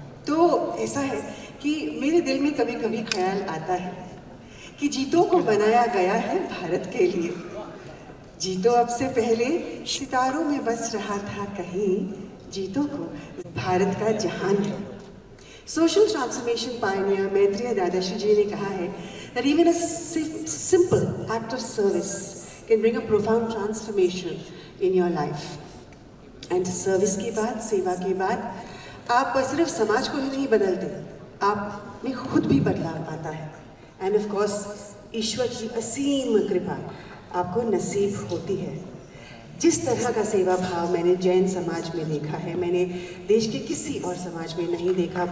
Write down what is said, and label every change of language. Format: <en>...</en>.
<hi>तो ऐसा है कि मेरे दिल में कभी कभी ख्याल आता है कि जीतो को बनाया गया है भारत के लिए। जीतो अब से पहले सितारों में बस रहा था कहीं, जीतो को भारत का जहान है।</hi> <en>social transformation pioneer Maitreya Dadashri ji</en> <hi>ने कहा है</hi> <en>that even a simple act of service can bring a profound transformation in your life. And service</en> <hi>के बाद, सेवा के बाद आप सिर्फ समाज को ही नहीं बदलते, आप में खुद भी बदलाव आता है।</hi> <en>and of course</en> <hi>ईश्वर की असीम कृपा आपको नसीब होती है। जिस तरह का सेवा भाव मैंने जैन समाज में देखा है, मैंने देश के किसी और समाज में नहीं देखा।</hi>